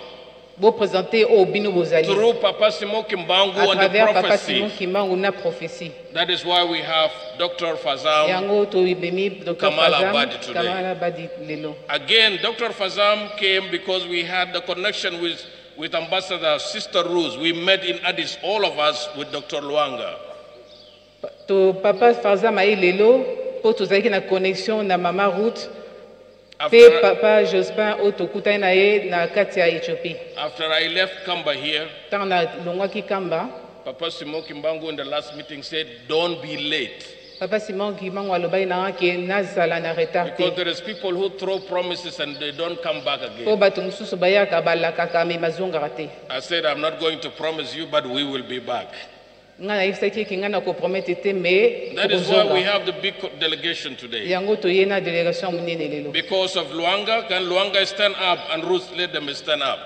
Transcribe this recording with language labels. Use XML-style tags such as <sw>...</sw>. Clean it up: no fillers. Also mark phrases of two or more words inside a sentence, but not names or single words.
<en>Through Papa Simon Kimbangu and the prophecy. That is why we have Dr. Fazam Kamal Abadi today. Again, Dr. Fazam came because we had the connection with Ambassador Sister Rose. We met in Addis, all of us, with Dr. Luanga.</en> <ln>Papa Fazam a lelo,</ln> <fr>pour tous</fr> <ln>na connexion na Mama Ruth. Papa Jospin otokuta na ye na kati ya Ethiopie.</ln> <en>After I left Kamba here, Papa Simon Kimbangu in the last meeting said, don't be late.</en> <ln>Papa Simon Kimbangu alobai na ke nazala na retard.</ln> <en>Because there is people who throw promises and they don't come back again. I said, I'm not going to promise you, but we will be back. That is why we have the big delegation today. Because of Luanga, can Luanga stand up and Ruth let them stand up?</en>